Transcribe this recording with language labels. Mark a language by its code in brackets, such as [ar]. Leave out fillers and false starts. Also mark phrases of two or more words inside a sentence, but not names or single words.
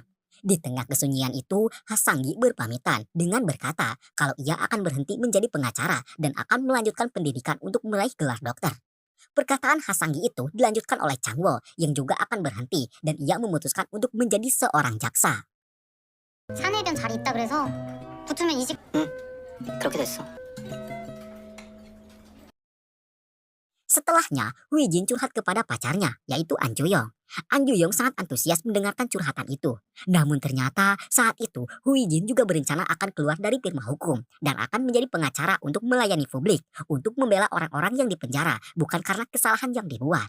[id] Di tengah kesunyian itu, Hasanggi berpamitan dengan berkata kalau ia akan berhenti menjadi pengacara dan akan melanjutkan pendidikan untuk meraih gelar dokter. Perkataan Hasanggi itu dilanjutkan oleh Chang Wo yang juga akan berhenti dan ia memutuskan untuk menjadi seorang jaksa. [ko] 사내변 잘 있다 그래서 붙으면 이직. 그렇게 됐어. [id] Setelahnya, Hui Jin curhat kepada pacarnya, yaitu An Ju-yong. An Ju-yong sangat antusias mendengarkan curhatan itu. Namun ternyata saat itu Hui Jin juga berencana akan keluar dari firma hukum dan akan menjadi pengacara untuk melayani publik, untuk membela orang-orang yang dipenjara, bukan karena kesalahan yang dibuat.